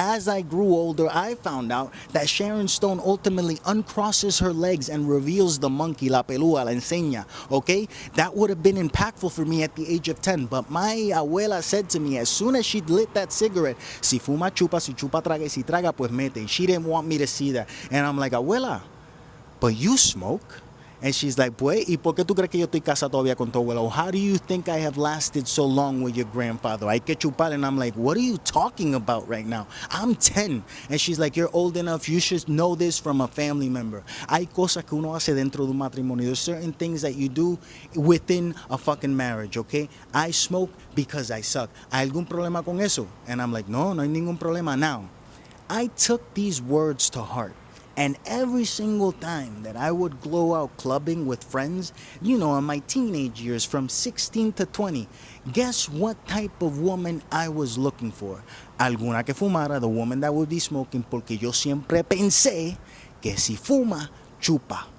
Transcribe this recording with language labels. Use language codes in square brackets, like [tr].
[en] As I grew older, I found out that Sharon Stone ultimately uncrosses her legs and reveals the monkey, [es] la pelúa, la enseña, [en] okay? That would have been impactful for me at the age of 10, but my abuela said to me as soon as she lit that cigarette, [es] si fuma chupa, si chupa traga, y si traga pues mete. [en] She didn't want me to see that. And I'm like, abuela, but you smoke? And she's like, [es] pues, ¿y por qué tú crees que yo estoy casado todavía con tu abuela? [en] How do you think I have lasted so long with your grandfather? [es] Hay que chupar. [en] And I'm like, what are you talking about right now? I'm 10. And she's like, you're old enough. You should know this from a family member. [es] Hay cosas que uno hace dentro de un matrimonio. [en] There's certain things that you do within a fucking marriage, okay? I smoke because I suck. [es] ¿Hay algún problema con eso? [en] And I'm like, [es] no, no hay ningún problema. [en] Now, I took these words to heart. And every single time that I would go out clubbing with friends, you know, in my teenage years from 16 to 20, guess what type of woman I was looking for? [es] Alguna que fumara, [en] the woman that would be smoking, [es] porque yo siempre pensé que si fuma, chupa.